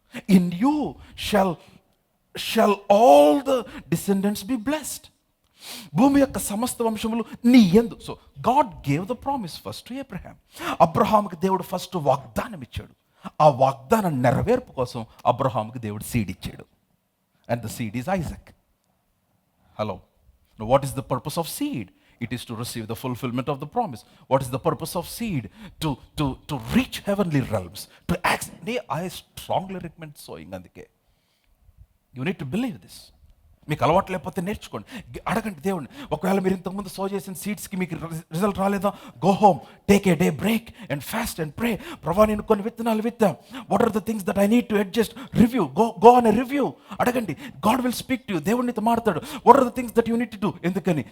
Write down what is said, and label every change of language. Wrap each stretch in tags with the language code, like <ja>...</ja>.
<en>In you shall all the descendants be blessed.</en> <te>భూమి యొక్క సమస్త వంశములు నీ యందు.</te> <en>So God gave the promise first to Abraham.</en> <te>అబ్రహాంకి దేవుడు ఫస్ట్ వాగ్దానం ఇచ్చాడు. ఆ వాగ్దానం నెరవేర్పు కోసం అబ్రహాంకి దేవుడు సీడ్ ఇచ్చాడు.</te> <en>And the seed is Isaac. Hello, what is the purpose of seed? It is to receive the fulfillment of the promise. What is the purpose of seed? To reach heavenly realms, to act. I strongly recommend sowing. అందుకే you need to believe this.</en> <te>మీకు అలవాటు లేకపోతే నేర్చుకోండి, అడగండి దేవుడిని. ఒకవేళ మీరు ఇంతకుముందు సో చేసిన సీడ్స్కి మీకు రిజల్ట్ రాలేదా,</te> <en>Go home, take a day break and fast and pray.</en> <te>ప్రభా, నేను కొన్ని విత్తనాలు విత్తా,</te> <en>What are the things that I need to adjust, review, go on a review. అడగండి, God will speak to you.</en> <te>దేవుడు నీతో మాట్లాడు.</te> <en>What are the things that you need to do. ఎందుకని?</en>